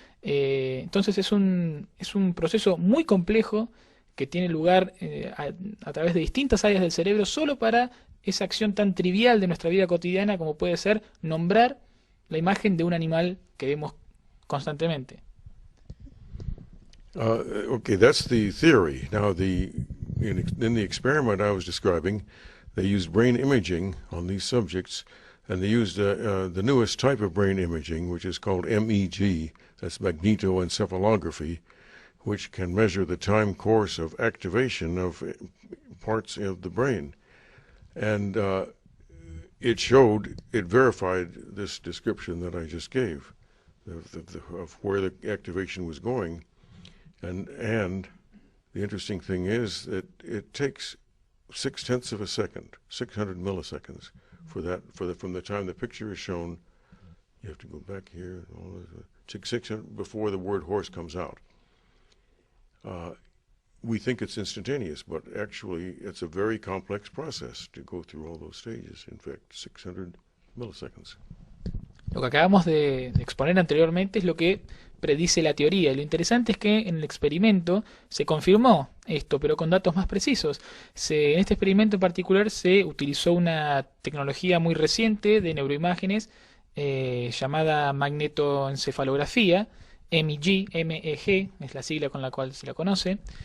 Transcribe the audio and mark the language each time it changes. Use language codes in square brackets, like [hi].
[es] Entonces es un proceso muy complejo que tiene lugar a través de distintas áreas del cerebro solo para esa acción tan trivial de nuestra vida cotidiana como puede ser nombrar la imagen de un animal que vemos constantemente. [en] Okay, that's the theory. Now, in the experiment I was describing, they used brain imaging on these subjects, and they used the newest type of brain imaging, which is called MEG, that's magnetoencephalography, which can measure the time course of activation of parts of the brain. And it verified this description that I just gave of where the activation was going. And the interesting thing is that it takes 0.6 of a second, 600 milliseconds, from the time the picture is shown. You have to go back here. Take 600 before the word horse comes out. We think it's instantaneous, but actually it's a very complex process to go through all those stages. In fact, 600 milliseconds. [es] Lo que acabamos de exponer anteriormente es lo que predice la teoría. Y lo interesante es que en el experimento se confirmó esto, pero con datos más precisos. En este experimento en particular se utilizó una tecnología muy reciente de neuroimágenes llamada magnetoencefalografía, MEG, MEG es la sigla con la cual se la conoce.